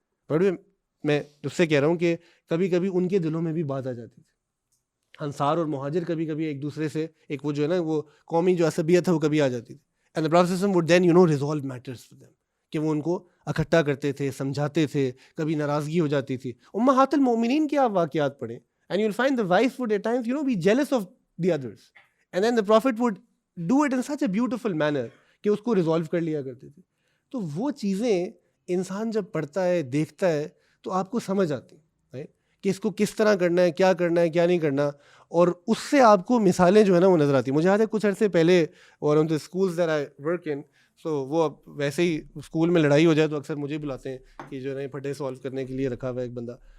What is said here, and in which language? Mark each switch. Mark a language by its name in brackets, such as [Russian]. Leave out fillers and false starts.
[Urdu] بڑے میں اس سے کہہ رہا ہوں کہ کبھی کبھی ان کے دلوں میں بھی بات آ جاتی تھی. انصار اور مہاجر کبھی کبھی ایک دوسرے سے ایک وہ جو ہے نا وہ قومی جو عصبیت ہے وہ کبھی آ جاتی تھی. [English] and the Prophet ﷺ would then resolve matters for them, [Urdu] کہ وہ ان کو اکٹھا کرتے تھے, سمجھاتے تھے. کبھی ناراضگی ہو جاتی تھی. امہات المومنین کے آپ واقعات پڑھیں, [English] and you'll find the wife would at times be jealous of the others, and then the Prophet would do it in such a beautiful manner [Urdu] کہ اس کو ریزالو کر لیا کرتے تھے. تو وہ چیزیں انسان جب پڑھتا ہے, دیکھتا ہے, تو آپ کو سمجھ آتی ہے کہ اس کو کس طرح کرنا ہے, کیا کرنا ہے, کیا نہیں کرنا, اور اس سے آپ کو مثالیں جو ہے نا وہ نظر آتی. مجھے یاد ہے کچھ عرصے پہلے, اور [English] ان schools that I work in, [Urdu] سو وہ ویسے ہی اسکول میں لڑائی ہو جائے تو اکثر مجھے بلاتے ہیں کہ جو ہے پھٹے سالو کرنے کے لیے رکھا ہوا ہے ایک بندہ.